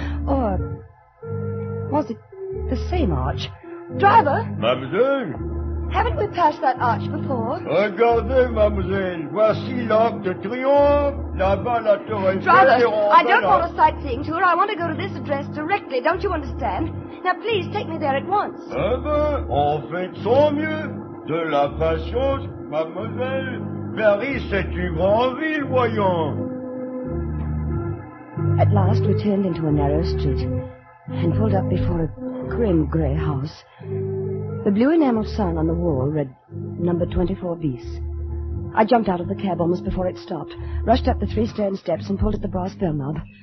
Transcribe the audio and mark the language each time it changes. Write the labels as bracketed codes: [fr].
[en] Or was it the same arch? Driver! [fr] Mademoiselle! [en] Haven't we passed that arch before? [fr] Regardez, mademoiselle, voici l'Arc de Triomphe, là-bas la Tour Eiffel. [en] Driver, I don't want a sightseeing tour. I want to go to this address directly, don't you understand? Now, please, take me there at once. [fr] Eh ben, en fait, sans mieux. De la patience, mademoiselle. Paris, c'est une grande ville, voyons. [en] At last, we turned into a narrow street and pulled up before a grim grey house. The blue enamel sign on the wall read number 24 bis. I jumped out of the cab almost before it stopped, rushed up the 3 stone steps and pulled at the brass bell knob.